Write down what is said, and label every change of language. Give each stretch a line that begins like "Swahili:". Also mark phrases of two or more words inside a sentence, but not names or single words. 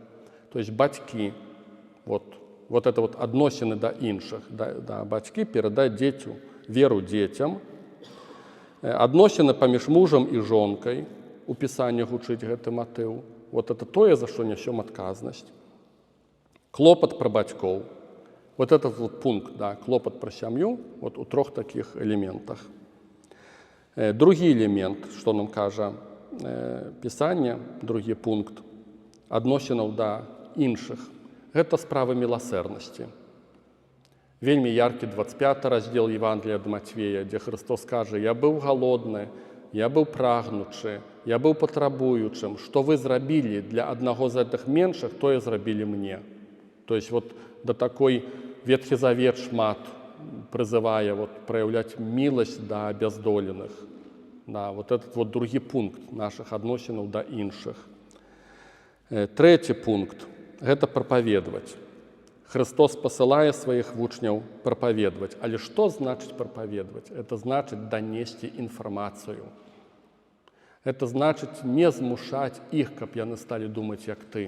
Russian: То есть
Belarusian: бацькі,
Russian: вот это вот
Belarusian: адносіны да іншых, да бацькі перадаць дзецю веру дзецям. Адносіны паміж мужам і жонкай, у Пісанні гучыць гэты матыў.
Russian: Вот это
Belarusian: тое, за што нясём адказнасць. Клопат пра бацькоў.
Russian: Вот этот вот
Belarusian: пункт, да, клопат пра сям'ю, вот у 3 такіх элементах. Другі элемент, што нам кажа Пісанне, другі пункт, адносінаў да іншых. Гэта справа міласэрнасці. Вельмі яркі 25 раздзел Евангелія ад Матвея, дзе Христос кажа: «Я быў галодны, я быў прагнучы, я быў патрабуючым. Што вы зрабілі для аднаго з гэтых меншых, тое зрабілі мне».
Russian: То есть вот
Belarusian: да такой Ветхі Завет шмат прызывае праяўляць міласць да абяздоленых. Да,
Russian: вот этот вот
Belarusian: другі пункт нашых адносінаў да іншых. Трэці пункт – гэта прапаведаваць. Христос пасылае сваіх вучняў прапаведаваць. Але што значыць прапаведаваць? Это значыць данесці інфармацыю. Это значыць не змушаць іх, каб яны сталі думаць, як ты.